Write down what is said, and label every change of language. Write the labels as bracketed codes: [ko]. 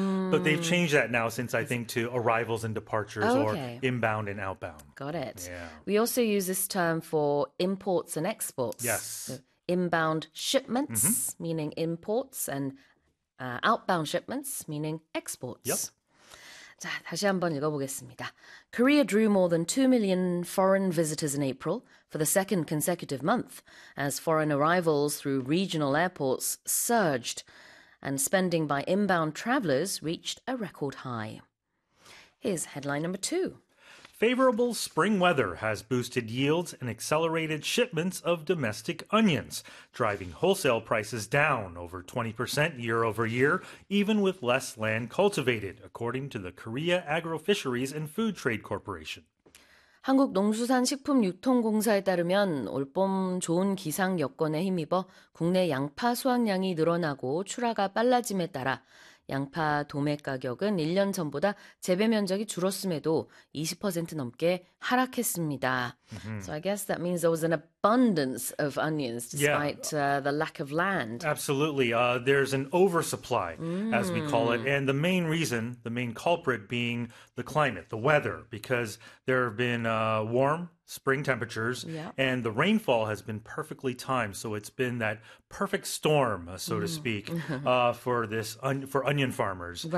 [en] But they've changed that now since I think to arrivals and departures or inbound and outbound. Got it. We also use this term for imports and exports. So inbound shipments, meaning imports, and outbound shipments, meaning exports. [ko] 자, 다시 한번 읽어보겠습니다. [en] Korea drew more than 2 million foreign visitors in April for the second consecutive month as foreign arrivals through regional airports surged and spending by inbound travelers reached a record high. Here's headline number two. Favorable spring weather has boosted yields and accelerated shipments of domestic onions, driving wholesale prices down over 20% year over year, even with less land cultivated, according to the Korea Agro-Fisheries and Food Trade Corporation. [ko] 한국농수산식품유통공사에 따르면 올봄 좋은 기상 여건에 힘입어 국내 양파 수확량이 늘어나고 출하가 빨라짐에 따라 양파 도매 가격은 1년 전보다 재배 면적이 줄었음에도 20% 넘게 하락했습니다. [en] So I guess that means there was an abundance of onions despite the lack of land. Absolutely. There's an oversupply, as we call it, and the main reason, the main culprit being the climate, the weather, because there have been warm spring temperatures and the rainfall has been perfectly timed, so it's been that perfect storm, so to speak, for this un for onion farmers.